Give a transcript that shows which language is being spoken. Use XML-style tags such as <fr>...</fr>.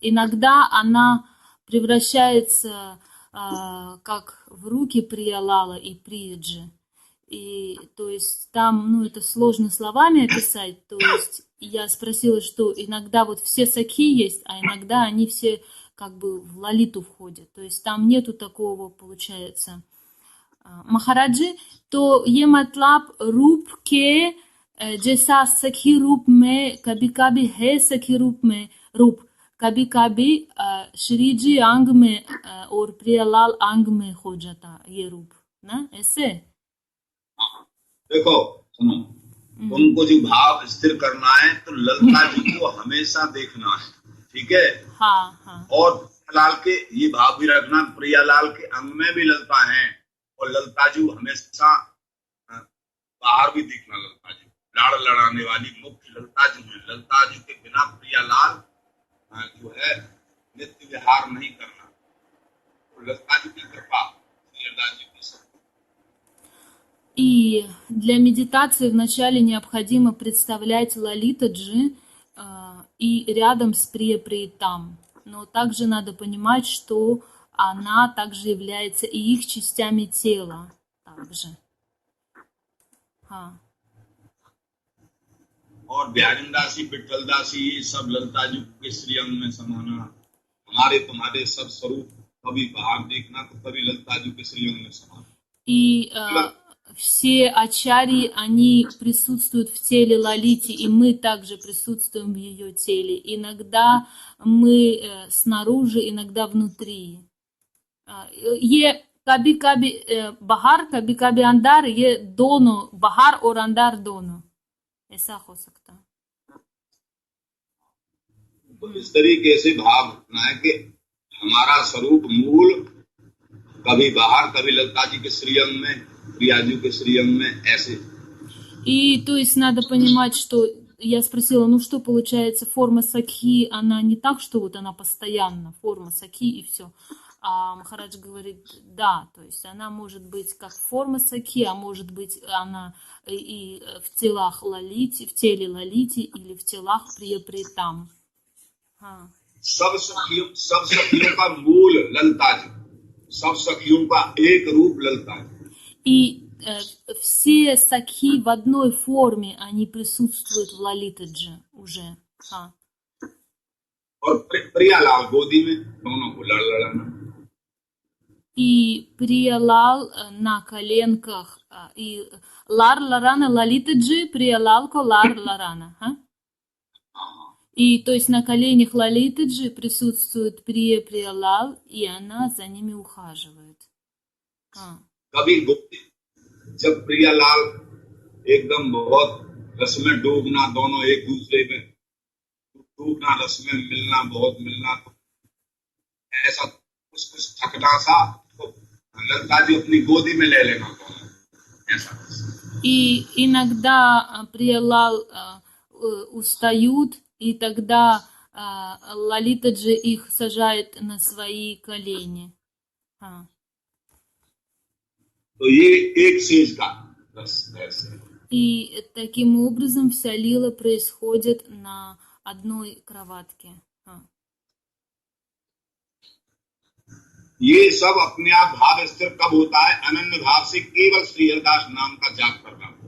<ru>Иногда она превращается как в руки Приялала и Прияджи. И то есть там, ну, это сложно словами описать. То есть я спросила, что иногда вот все сакхи есть, а иногда они все как бы в Лолиту входят. То есть там нету такого, получается,</ru> <hi>महाराज, तो ये मतलब रूप के जैसा सखी रूप में कभी कभी है, सखी रूप में रूप कभी कभी श्री जी अंग में और प्रियलाल अंग में हो जाता ये रूप ना, ऐसे। देखो सुनो, तुमको जो भाव स्थिर करना है तो ललता जी को हमेशा देखना है, ठीक है। हाँ हाँ। और प्रियालाल के ये भाव भी रखना, प्रियालाल के अंग में भी ललता है, और ललता जी हमेशा बाहर भी दिखना। ललता जी लाड़ लड़ाने वाली मुख्य ललता जी है। ललता जी के बिना प्रियालाल जो है नित्य विहार नहीं करना, तो ललता जी की कृपा, प्रियालाल जी की शक्ति।</hi> <ru>И для медитации вначале необходимо представлять Лалитаджи и рядом с Прия-Приятам. Но также надо понимать, что она также является и их частями тела. Также.</ru> <hi>हाँ. और बिहारिंदासी विठ्ठलदासी ये सब ललता जी के श्री अंग में समाना, हमारे तुम्हारे सब स्वरूप कभी बाहर देखना तो कभी ललता जी के श्री अंग में समाना।</hi> <ru>И все ачарьи, они присутствуют в теле Лалити, и мы также присутствуем в ее теле. Иногда мы снаружи, иногда внутри.</ru> <hi>ये कभी कभी बाहर, कभी कभी अंदर, ये दोनों, बाहर और अंदर दोनों, ऐसा हो सकता है। तो इस तरीके से भाव रखना है कि हमारा स्वरूप मूल कभी बाहर, कभी ललता जी के श्रीअंग में, प्रियाजू के श्रीअंग में, ऐसे।</hi> <ru>И то есть надо понимать, что я спросила, ну что получается, форма сакхи, она не так, что вот она постоянно, форма сакхи и все. А Махарадж говорит, да, то есть она может быть как форма сакхи, а может быть она и в телах лалити, в теле лалити или в телах прия-приятам.</ru> <hi>सब सखियों का मूल ललता जी, सब सखियों का एक रूप ललता जी।</hi> <ru>И все сакхи в одной форме, они присутствуют в Лалитаджи уже.</ru> <hi>और प्रियालाल गोदी में दोनों को लड़ लड़ाना।</hi> <ru>И Приялал на коленках, и Лар Ларана Лалитаджи, Приялал ко Лар Ларана. И то есть на коленях Лалитаджи присутствует Приялал, и она за ними ухаживает.</ru> <hi>कभी गोदी जब प्रियालाल एकदम बहुत रस में डूबना, दोनों एक दूसरे में डूबना, रस में मिलना, बहुत मिलना, तो ऐसा कुछ कुछ थकना सा तो ललता जी अपनी गोदी में ले लेना ऐसा।</hi> <ru>И иногда Приялал устают, и тогда Лалитаджи их сажает на свои колени.</ru> <hi>तो ये एक चीज का रस है।</hi> <ru>И таким образом вся лила происходит на одной кроватке.</ru> <hi>ये सब अपने आप भाव स्थिर कब होता है? अनन्य भाव से केवल श्री हरिदास नाम का जाप करना।</hi>